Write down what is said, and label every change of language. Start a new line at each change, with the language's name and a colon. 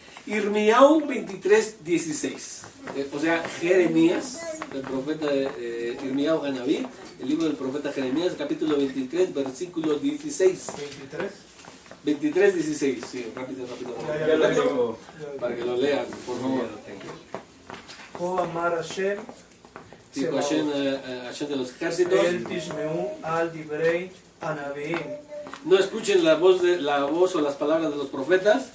Spanish: Irmiyahu 23:16. O sea, Jeremías, el profeta Irmiyahu Hanabí, el libro del profeta Jeremías, capítulo 23, versículo 16. 23:16. Sí, rápido. Ya lo tengo. Para que lo lean, por favor.
Hebrew: כה אמר השם
Spanish: Dijo Hashem de los ejércitos.
Hebrew: אל תשמעו על דברי הנביאים.
Spanish: No escuchen la voz o las palabras de los profetas.